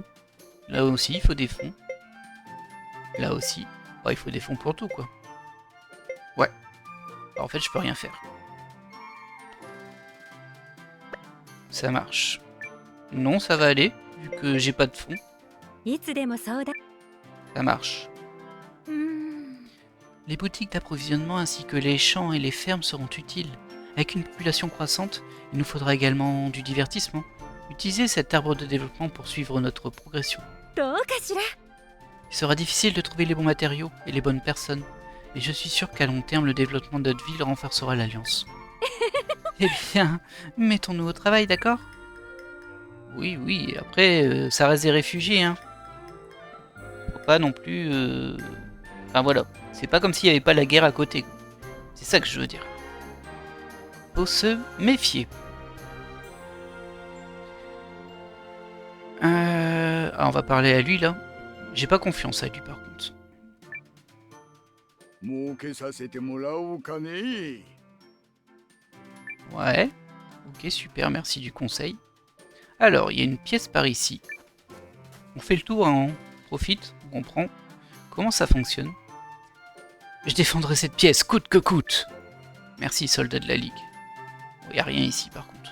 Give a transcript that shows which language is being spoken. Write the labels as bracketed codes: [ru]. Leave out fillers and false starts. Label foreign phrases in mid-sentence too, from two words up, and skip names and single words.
[fr] Là aussi, il faut des fonds. Là aussi. Oh, il faut des fonds pour tout, quoi. Ouais. Alors, en fait, je peux rien faire. Ça marche. Non, ça va aller, vu que j'ai pas de fonds. [ja] いつでも相談。 [fr] Ça marche. うーん。 Les boutiques d'approvisionnement ainsi que les champs et les fermes seront utiles. Avec une population croissante, il nous faudra également du divertissement. Utilisez cet arbre de développement pour suivre notre progression. [ja] どうかしら？ [fr] Il sera difficile de trouver les bons matériaux et les bonnes personnes, mais je suis sûr qu'à long terme, le développement de notre ville renforcera l'alliance. Eh bien, mettons-nous au travail, d'accord? Oui, oui, après, ça reste des réfugiés, hein. Faut pas non plus... Enfin voilà, c'est pas comme s'il n'y avait pas la guerre à côté. C'est ça que je veux dire. Faut se méfier. Ah, on va parler à lui, là. J'ai pas confiance à lui, par contre. [ja] 儲けさせてもらおうかね。 [fr] Ouais. Ok, super, merci du conseil. Alors, il y a une pièce par ici. On fait le tour, hein, on profite, on comprend comment ça fonctionne. Je défendrai cette pièce, coûte que coûte. Merci, soldat de la Ligue. Il n'y a rien ici, par contre.